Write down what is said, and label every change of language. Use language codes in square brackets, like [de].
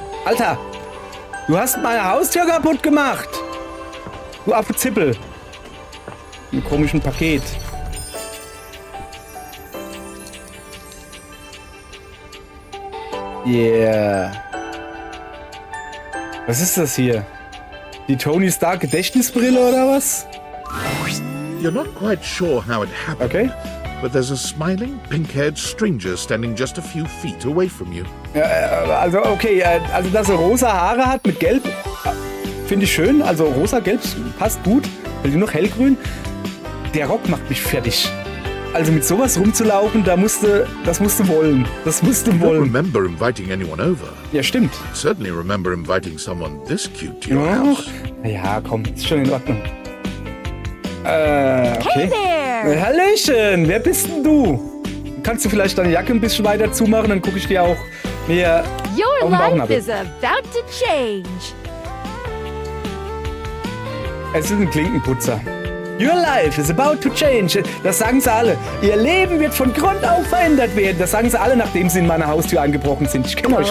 [de] Alter, du hast meine Haustür kaputt gemacht. Du Affe-Zippel. Mit einem komischen Paket. [en] Yeah. [de] Was ist das hier? Die Tony Stark Gedächtnisbrille oder was? [en] You're not quite sure how it happened. Okay. But there's a smiling, pink-haired stranger standing just a few feet away from you. [de] Also okay, also dass er rosa Haare hat mit Gelb, finde ich schön. Also rosa-gelb passt gut. Will die noch hellgrün? Der Rock macht mich fertig. Also mit sowas rumzulaufen, das musst du wollen. Das musst du wollen. [en] I don't remember inviting anyone over. [de] Ja, stimmt. [en] I certainly remember inviting someone this cute to your house. [de] Ja, komm, ist schon in Ordnung. Okay. [en] Hey [de] Hallöchen, wer bist denn du? Kannst du vielleicht deine Jacke ein bisschen weiter zumachen, dann gucke ich dir auch mehr [en] Your [de] auf den [en] life [de] Bauchnabel. [en] is about to change. [de] Es ist ein Klinkenputzer. [en] Your life is about to change. [de] Das sagen sie alle. Ihr Leben wird von Grund auf verändert werden. Das sagen sie alle, nachdem sie in meine Haustür eingebrochen sind. Ich kenne euch,